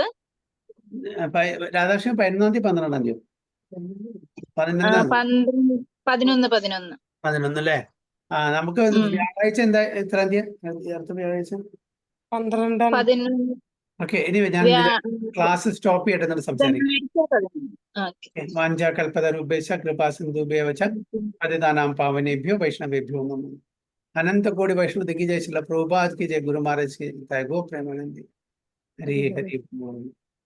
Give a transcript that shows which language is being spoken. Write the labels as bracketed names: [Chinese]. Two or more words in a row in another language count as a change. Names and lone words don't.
[Malayalam] രാധാഷ്ടമി 11-ാം തീയതി 12-ാം തീയതി 11 അല്ലേ? നമുക്ക് വ്യാഴാഴ്ച എന്താ എത്രാം തീയതി? അടുത്ത വ്യാഴാഴ്ച 12. ഓക്കെ. ഇനി ഞാൻ ക്ലാസ് സ്റ്റോപ്പ് ചെയ്തിട്ട് എന്നിട്ട് സംസാരിക്കാം. [Sanskrit] വാഞ്ചാകൽപതരുഭ്യശ്ച കൃപാസിന്ധുഭ്യോ ച പതിതാനാം പാവനേഭ്യോ വൈഷ്ണവേഭ്യോ നമഃ. [Hindi] अनंत कोटि वैष्णव की जय, श्रील प्रभुपाद की जय, गुरु महाराज की जय, गो प्रेमानंद हरि हरि बोल।